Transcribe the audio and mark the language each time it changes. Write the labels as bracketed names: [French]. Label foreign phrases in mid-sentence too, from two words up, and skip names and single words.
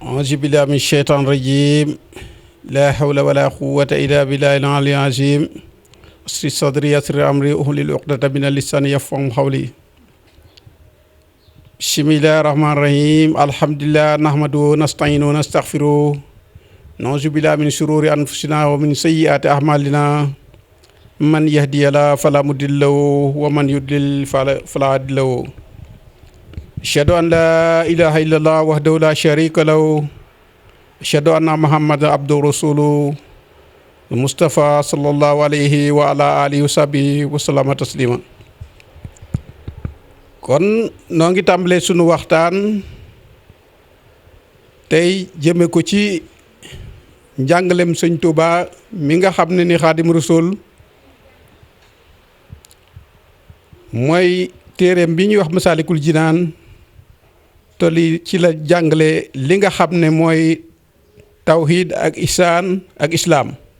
[Arabic] أعوذ بالله من الشيطان الرجيم لا حول ولا قوة إلا بالله العلي العظيم اشرح صدري يسر أمري احلل عقدة من لساني يفقه قولي بسم الله الرحمن الرحيم الحمد لله نحمده نستعينه نستغفره نعوذ بالله من شرور أنفسنا ومن سيئات أعمالنا من يهده الله فلا مضل له ومن يضلل فلا هادي له أشهد أن لا إله إلا الله وحده لا شريك له أشهد أن محمدا عبده رسوله مصطفى صلى الله عليه وعلى آله وصحبه وسلم تسليما. [Wolof] kon noo ngi tàmbalee sunu waxtaan tey jëme ko ci njàngalem sëñ Tuuba mi nga xam ne ni Xaadim Rasul mooy téereem bi ñuy wax Masaalikul Jinaan te li ci la jàngale li nga xam ne mooy tawhid ak ihsaan ak islaam.